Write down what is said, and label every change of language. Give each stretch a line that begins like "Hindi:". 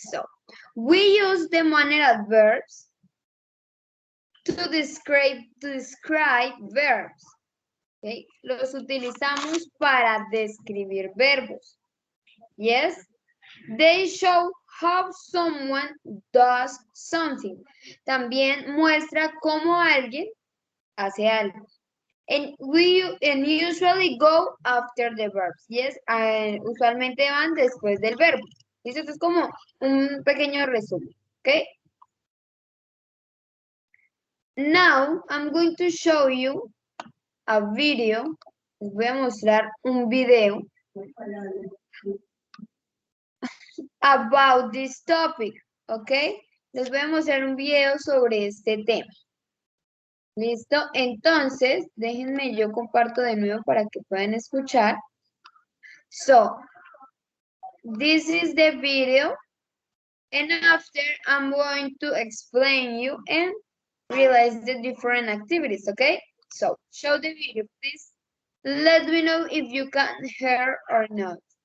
English: So, we use the manner adverbs to describe verbs. Okay?
Spanish: Los utilizamos para describir verbos. Yes?
English: They show how someone does something.
Spanish: También muestra cómo alguien hace algo.
English: And usually go after the verbs.
Spanish: Yes, usualmente van después del verbo. ¿Listo? Esto es como un pequeño resumen. ¿Ok?
English: Now, I'm going to show you a video.
Spanish: Les voy a mostrar un video
English: about this topic.
Spanish: ¿Ok? Les voy a mostrar un video sobre este tema. ¿Listo? Entonces, déjenme, yo comparto de nuevo para que puedan escuchar.
English: So, this is the video. And after, I'm going to explain you and realize the different activities, okay? So, show the video, please. Let me know if you can hear or not.